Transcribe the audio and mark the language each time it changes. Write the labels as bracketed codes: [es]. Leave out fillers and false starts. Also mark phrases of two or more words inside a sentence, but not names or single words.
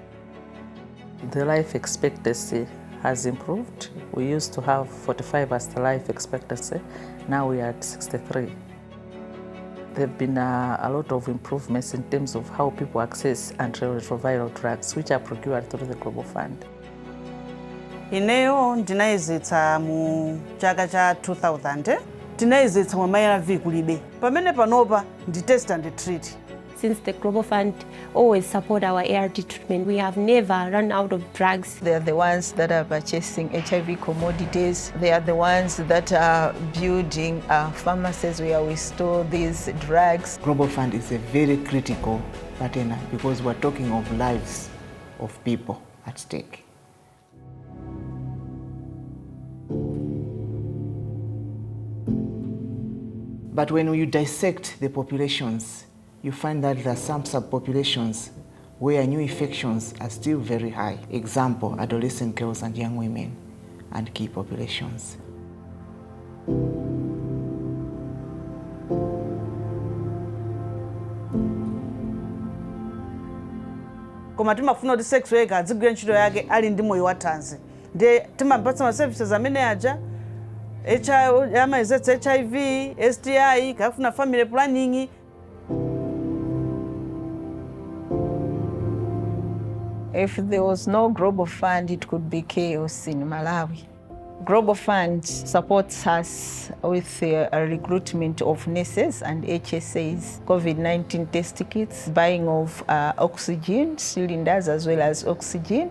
[en] The life expectancy has improved. We used to have 45 as the life expectancy. Now we are at 63. There have been a lot of improvements in terms of how people access antiretroviral drugs, which are procured through the Global Fund. [ny] Ineyo ndinayezetsa mu chaka cha 2000 tinayezetsa mwa ARV kulibe pamene panopa ndi [en] test and treat. Since the Global Fund always support our ART treatment, we have never run out of drugs. They are the ones that are purchasing HIV commodities. They are the ones that are building pharmacies where we store these drugs. Global Fund is a very critical partner because we're talking of lives of people at stake. But when you dissect the populations, you find that there are some subpopulations where new infections are still very high. Example, adolescent girls and young women, and key populations. [ny] Koma timafuna kuti [en] sex worker [ny] adzigwira ntchito yake ali ndi moyo wathanzi. Ndiye timapatsa ma services amene aja amayezetsa HIV, STI, kafuna [en] family planning. If there was no Global Fund, it could be chaos in Malawi. Global Fund supports us with a recruitment of nurses and HSAs, COVID-19 test kits, buying of oxygen cylinders as well as oxygen.